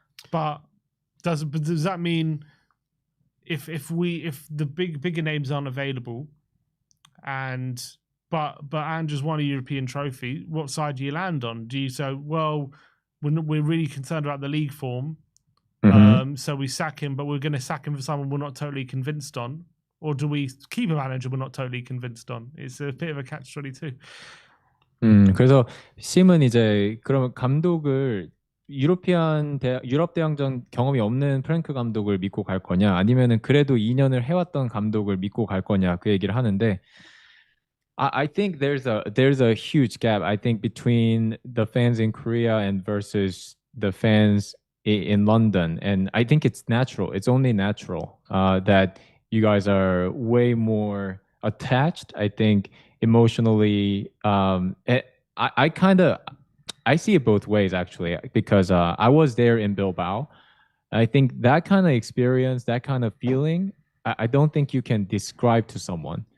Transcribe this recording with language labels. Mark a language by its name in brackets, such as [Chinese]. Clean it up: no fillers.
[English] But does that mean if the bigger names aren't available but Andrew's won a European trophy, what side do you land on? Do you say, well, we're really concerned about the league form, so we sack him, but we're going to sack him for someone we're not totally convinced on? Or do we keep a manager we're not totally convinced on? It's a bit of a catch-22. [Korean] 그래서 심은 이제 그러면 감독을 유럽 대항전 경험이 없는 프랭크 감독을 믿고 갈 거냐, 아니면은 그래도 2년을 해왔던 감독을 믿고 갈 거냐, 그 얘기를 하는데, [English] I think there's a huge gap, I think, between the fans in Korea and versus the fans in London, and I think it's natural. It's only natural that you guys are way more attached, I think, emotionally. I see it both ways, actually, because I was there in Bilbao. I think that kind of experience, that kind of feeling, I don't think you can describe to someone.